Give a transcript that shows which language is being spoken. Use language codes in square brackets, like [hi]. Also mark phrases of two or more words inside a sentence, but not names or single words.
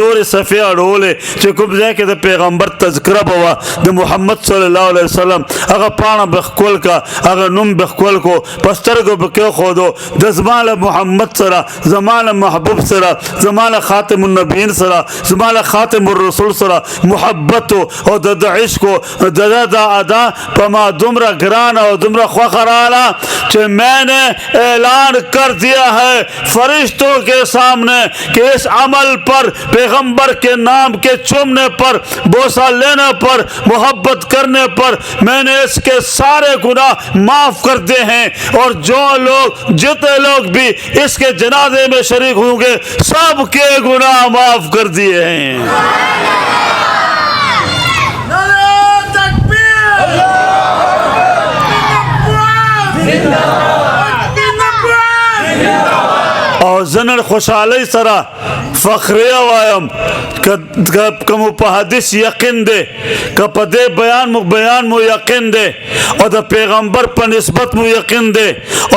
[ps] نورې صفحې اړولې چې کوم ځای کې د پیغمبر تذکره به وه د محمد [ar] صلی الله علیه وسلم [ps] هغه پاڼه به ښکل کا هغه نوم به ښکل کو په سترګو به کېښودو د زما له محمد سره زما له محبوب سره زما له خاتم النبیین سره زما له خاتم الرسول سره محبت او د عشق د دا ادا په ما دومره ګرانه او دومره خوښه راله چې [ur] میں نے اعلان کر دیا ہے فرشتوں کے سامنے کہ اس عمل پر پیغمبر کے نام کے چومنے پر بوسہ لینے پر محبت کرنے پر میں نے اس کے سارے گناہ معاف کر دیے ہیں اور جو لوگ جتنے لوگ بھی اس کے جنازے میں شریک ہوں گے سب کے گناہ معاف کر دیے ہیں [ps] او زنر خوشحالی سره فخریه وایم که مو په حدیث یقین دی که په دې بیان مو یقین دی او د پیغمبر په نسبت مو یقین دی او